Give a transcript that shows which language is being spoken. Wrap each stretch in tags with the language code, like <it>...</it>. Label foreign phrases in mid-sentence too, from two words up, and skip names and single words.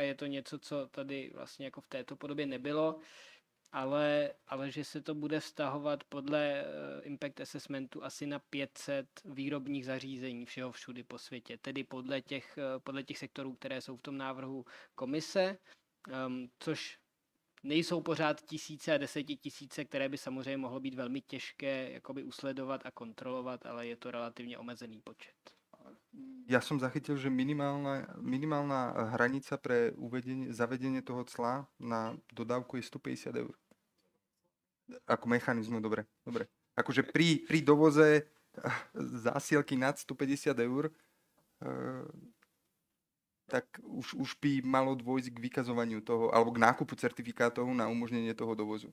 <cs>je to něco, co tady vlastně jako v této podobě nebylo, ale že se to bude vztahovat podle</cs> <en>impact assessmentu</en> <cs>asi na 500 výrobních zařízení všeho všudy po světě, tedy podle těch sektorů, které jsou v tom návrhu komise, což nejsou pořád tisíce a desetitisíce, které by samozřejmě mohlo být velmi těžké jakoby usledovat a kontrolovat, ale je to relativně omezený počet.</cs> <sk>Ja som zachytil, že minimálna hranica pre zavedenie toho cla na dodávku je 150 eur. Ako mechanizmu, dobre. Akože pri dovoze zásielky nad 150 eur, tak už by malo dôjsť k vykazovaniu toho, alebo k nákupu certifikátov na umožnenie toho dovozu.</sk>